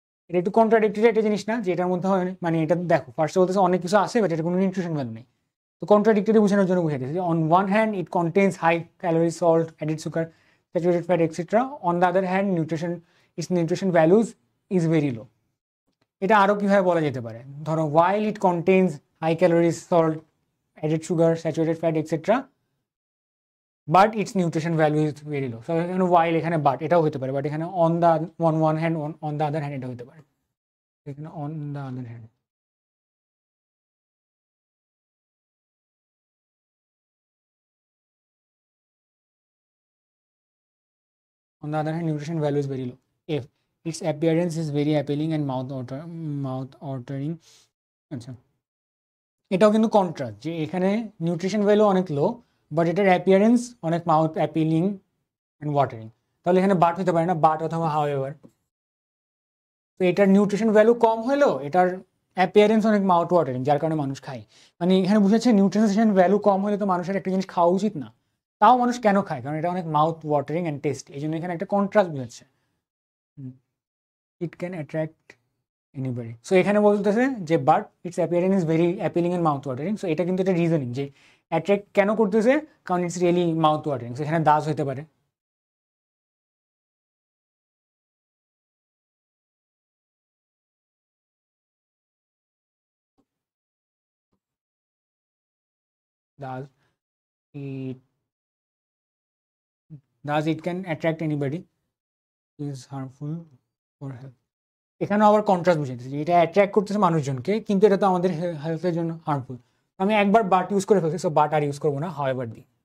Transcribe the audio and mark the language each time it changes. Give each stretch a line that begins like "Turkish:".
Bangla: এটা একটু কন্ট্রাডিক্টরি একটা জিনিস না, যে এটার মধ্যে মানে এটা দেখো ফার্স্টে বলতেছে অনেক কিছু আছে বাট এটার কোনো নিউট্রিশন ভ্যালু নেই। তো কন্ট্রাডিক্টরি বোঝানোর জন্য বুঝাই দিয়েছে যে
English: On one hand it contains high calorie, salt, added sugar, saturated fat etcetera. On the other hand nutrition values is very low.
Bangla: এটা আরও কীভাবে বলা যেতে পারে, ধরো
English: while it contains high calories, salt, added sugar, saturated fat, etc. but its nutrition value is very low. So
Bangla: এখানে
English: while, এখানে but
Bangla: এটাও হতে পারে,
English: but এখানে on the one hand, on the other hand
Bangla: এটা হতে পারে।
English: এখানে on the other hand, on the other hand nutrition value is very low if its appearance is very appealing and mouth watering।
Bangla: আচ্ছা, এটাও কিন্তু contrast, যে এখানে nutrition value অনেক লো বাট এটার অ্যাপিয়ারেন্স অনেক মাউথ অ্যাপিলিং অ্যান্ড ওয়াটারিং। তাহলে এখানে বাট হতে পারে না, বাট অথবা হাউএভার। তো এটার নিউট্রিশন ভ্যালু কম হলেও এটার অ্যাপিয়ারেন্স অনেক মাউথ ওয়াটারিং, যার কারণে মানুষ খায়। মানে এখানে বুঝাচ্ছে নিউট্রিশন ভ্যালু কম হলে তো মানুষের একটা জিনিস খাওয়া উচিত না, তাও মানুষ কেন খায়, কারণ এটা অনেক মাউথ ওয়াটারিং অ্যান্ড টেস্ট। এই জন্য এখানে একটা কন্ট্রাস্ট বুঝাচ্ছে।
English: It can attract anybody. So
Bangla: এখানে বলতেছে যে
English: But its appearance is very appealing and mouth watering.
Bangla: So এটা কিন্তু একটা রিজনিং যে অ্যাট্রাক্ট কেন করতেছে, কারণ
English: It's really mouth watering.
Bangla: So এখানে দাস হতে পারে।
English: it it can attract anybody is harmful for health।
Bangla: এখানে আবার কন্ট্রাস্ট বুঝাইতেছে যে এটা অ্যাট্রাক্ট করতেছে মানুষজনকে কিন্তু এটা তো আমাদের হেলথের জন্য হার্মফুল। আমি একবার বাট ইউজ করে ফেলছি, সো বাট আর ইউজ করবো না, হাউএভার দিই।